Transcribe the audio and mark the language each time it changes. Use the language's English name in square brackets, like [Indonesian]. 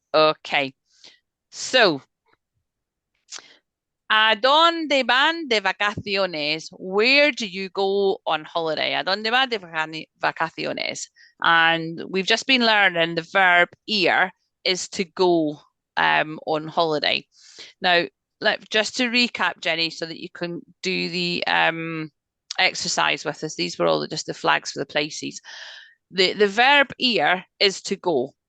[English] Okay, so [Spanish] ¿a dónde van de vacaciones? [English] Where do you go on holiday? [Spanish] ¿A dónde van de vacaciones? [English] And we've just been learning the verb ir is to go on holiday. Now, just to recap, Jenny, so that you can do the exercise with us. These were all just the flags for the places. The verb ir is to go.